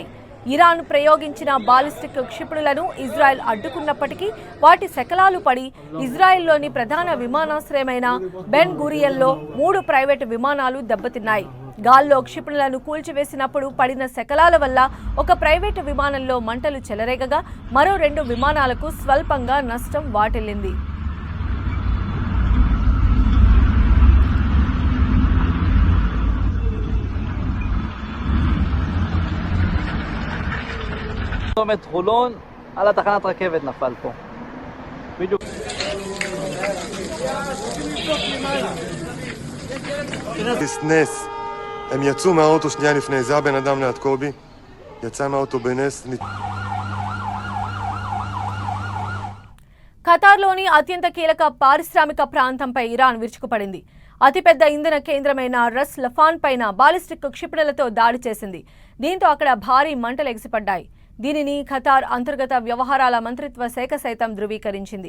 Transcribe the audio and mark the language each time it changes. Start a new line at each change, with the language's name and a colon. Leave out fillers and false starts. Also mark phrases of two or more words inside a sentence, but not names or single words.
Telugu: ఇరాన్ ప్రయోగించిన బాలిస్టిక్ క్షిపణులను ఇజ్రాయెల్ అడ్డుకున్నప్పటికీ వాటి శకలాలు పడి ఇజ్రాయెల్లోని ప్రధాన విమానాశ్రయమైన బెన్ గురియన్లో 3 ప్రైవేటు విమానాలు దెబ్బతిన్నాయి. గాల్లో క్షిపణులను కూల్చివేసినప్పుడు పడిన శకలాల వల్ల ఒక ప్రైవేటు విమానంలో మంటలు చెలరేగగా మరో 2 విమానాలకు స్వల్పంగా నష్టం వాటిల్లింది.
Hebrew: צומת חולון על התחנת רכבת נפל פה. בדיוק. נס. הם יצאו מהאוטו שנייה לפני, זה הבן אדם ליד קובי. יצא מהאוטו בנס.
Telugu: ఖతార్లోని అత్యంత కీలక పారిశ్రామిక ప్రాంతంపై ఇరాన్ విరుచుకుపడింది. అతిపెద్ద ఇంధన కేంద్రమైన రస్ లఫాన్ పైన బాలిస్టిక్ క్షిపణులతో దాడి చేసింది. దీంతో అక్కడ భారీ మంటలు ఎగిసిపడ్డాయి. దీనిని ఖతార్ అంతర్గత వ్యవహారాల మంత్రిత్వ శాఖ సైతం ధృవీకరించింది.